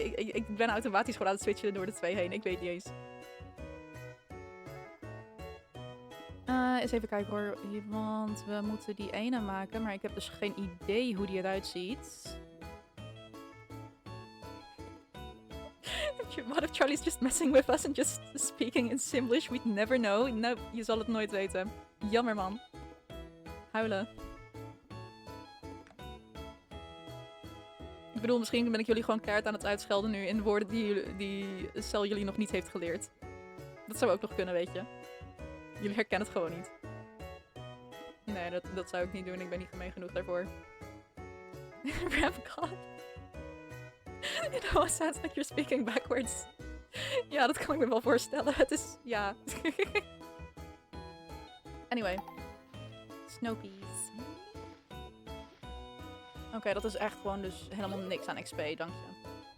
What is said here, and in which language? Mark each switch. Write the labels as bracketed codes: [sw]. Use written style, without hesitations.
[nl] ik ben automatisch gewoon aan het switchen door de twee heen. Ik weet niet eens. Eens even kijken hoor. Want we moeten die ene maken. Maar ik heb dus geen idee hoe die eruit ziet. [en] What if Charlie's just messing with us and just speaking in Simlish? We'd never know. [nl] Nou, je zal het nooit weten. Jammer man. Huilen. Ik bedoel, misschien ben ik jullie gewoon keihard aan het uitschelden nu in woorden die Cel jullie nog niet heeft geleerd. Dat zou ook nog kunnen, weet je. Jullie herkennen het gewoon niet. Nee, dat zou ik niet doen. Ik ben niet gemeen genoeg daarvoor. [en] Rap God. It almost sounds like you're speaking backwards. [nl] Ja, dat kan ik me wel voorstellen. Het is... ja. Anyway. Snopies. Oké, dat is echt gewoon dus helemaal niks aan XP, dank je.